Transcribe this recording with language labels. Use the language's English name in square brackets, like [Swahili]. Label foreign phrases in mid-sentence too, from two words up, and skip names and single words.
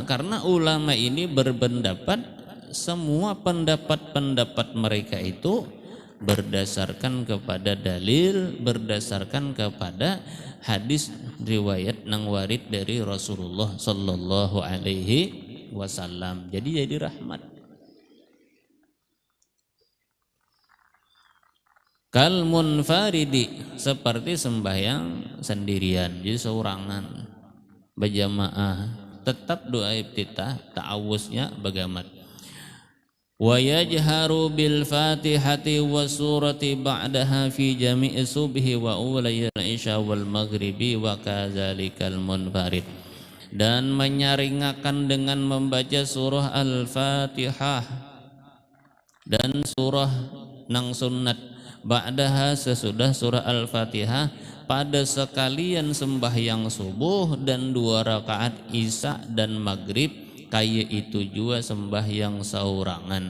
[Banjar] Karena ulama ini berpendapat semua pendapat-pendapat mereka itu berdasarkan kepada dalil, berdasarkan kepada hadis riwayat nang warid dari Rasulullah [Arabic] صلى الله عليه وسلم. [Banjar] Jadi rahmat. [Arabic] كالمنفرد, [Banjar] seperti sembahyang sendirian, jadi seorangan, berjamaah, tetap doa iftitah, ta'awuznya bagamat. [Arabic] ويجهر بالفاتحة والسورة بعدها في جميع الصبح وأوليي العشاء والمغرب وكذلك المنفرد. [Banjar] Dan menyaringakan dengan membaca surah al-fatihah dan surah nang sunnat ba'daha, sesudah surah al-fatihah, pada sekalian sembahyang subuh dan 2 rakaat isya dan maghrib, kaya itu juga sembahyang saurangan.